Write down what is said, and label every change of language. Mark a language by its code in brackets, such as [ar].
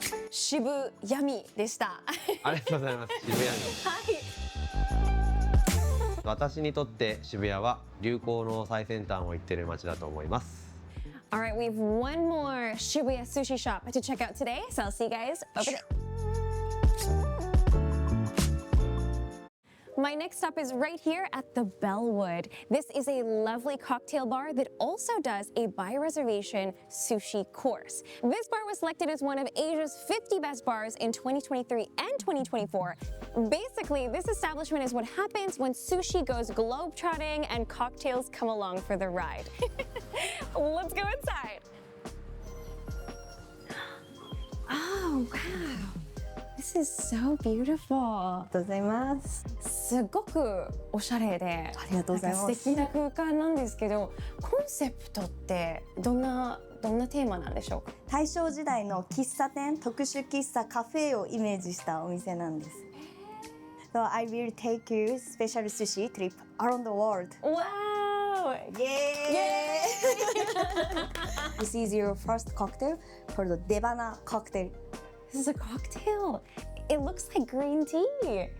[ja] Shibuyummy でした。ありがとうございます。渋谷に。はい。私にとって渋谷は流行の最先端を行っている街だと思います。 [en] All right, we have one more Shibuya sushi shop to check out today, so I'll see you guys over there. My next stop is right here at the Bellwood. This is a lovely cocktail bar that also does a by reservation sushi course. This bar was selected as one of Asia's 50 best bars in 2023 and 2024. Basically, this establishment is what happens when sushi goes globetrotting and cocktails come along for the ride. Let's go inside. Oh, wow. This is so beautiful. [ja] ありがとうございます。すごくおしゃれで、ありがとうございます。素敵な空間なんですけど、コンセプトってどんなテーマなんでしょうか？大正時代の喫茶店、特殊喫茶カフェをイメージしたお店なんです。 [en] So I will take you special sushi trip around the world. Wow! Yay! This is your first cocktail called Devana cocktail. This is a cocktail. It looks like green tea.